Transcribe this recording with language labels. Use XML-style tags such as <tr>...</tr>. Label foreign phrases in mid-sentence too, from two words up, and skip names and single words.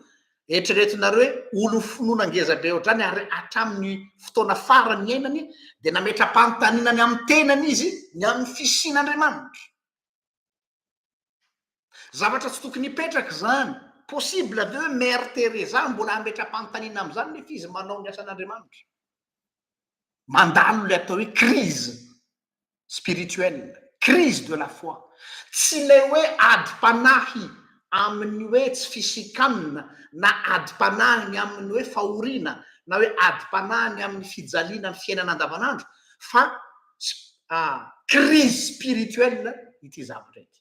<mg>Eritreretinareo hoe olo finoana ngezabe ohatrany ary hatramin'ny fotoana farany iainany dia nametra-panontaniana amin'ny tenany izy ny amin'ny fisian'Andriamanitra. Zavatra tsy tokony hipetraka zany. Possible ve hoe Mère Teresa mbola hametra-panontaniana amin'izany nefa izy manao ny asan'Andriamanitra? Mandalo le atao hoe</mg> <fr>crise spirituelle, crise de la foi.</fr> <mg>Tsy le hoe adi-panahy amin'ny hoe tsy fisikanina na adi-panahiny amin'ny hoe fahoriana na hoe adi-panahiny amin'ny fijaliana ny fiainana andavanandro, fa</mg> <fr>crise spirituelle</fr> <mg>ity zavatra ity.</mg>